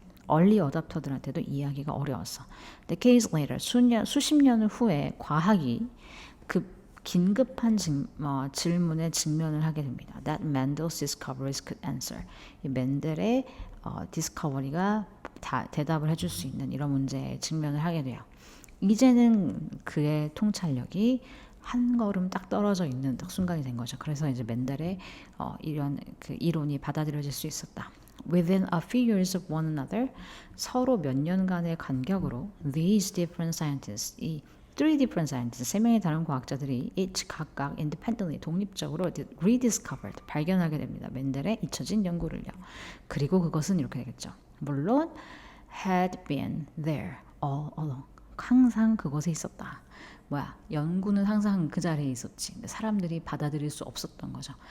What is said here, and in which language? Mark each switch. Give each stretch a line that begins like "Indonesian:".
Korean: early adopter들한테도 이해하기가 어려웠어.
English: Decades later
Korean: 수십 년 후에 과학이 그 긴급한 질문에 직면을 하게 됩니다.
English: That Mendel's discoveries could answer.
Korean: 이 멘델의 디스커버리가 대답을 해줄 수 있는 이런 문제에 직면을 하게 돼요. 이제는 그의 통찰력이 한 걸음 딱 떨어져 있는 순간이 된 거죠. 그래서 이제 멘델의 이런 그 이론이 받아들여질 수 있었다.
English: Within a few years of one another,
Korean: 서로 몇 년간의 간격으로
English: these different scientists, 이 three different scientists,
Korean: 세 명의 다른 과학자들이
English: each
Korean: 각각
English: independently
Korean: 독립적으로
English: rediscovered
Korean: 발견하게 됩니다. 멘델의 잊혀진 연구를요. 그리고 그것은 이렇게 되겠죠. 물론
English: had been there all along.
Korean: 항상 그것에 있었다. 연구는 항상 그 자리에 있었지. 근데 사람들이 받아들일 수 없었던 거죠.